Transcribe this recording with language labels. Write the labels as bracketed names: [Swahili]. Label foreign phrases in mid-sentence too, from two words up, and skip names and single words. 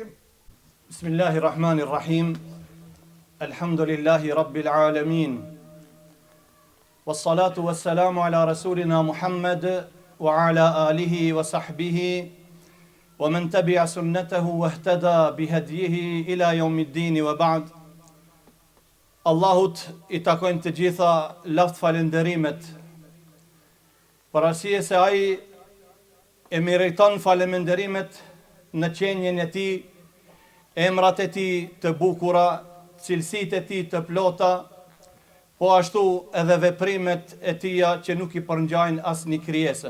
[Arabic] بسم الله الرحمن الرحيم الحمد لله رب العالمين والصلاة والسلام على رسولنا محمد وعلى آله وصحبه ومن تبع سنته واهتدى بهديه إلى يوم الدين وبعد. [Albanian] Allahut i takojnë të gjitha laft falenderimet, për arsye se ai e meriton falenderimet në qenjen e tij, emrat e tij të bukura, cilësitë e tij të plota, po ashtu edhe veprimet e tia që nuk i përngjajnë asnjë krijese.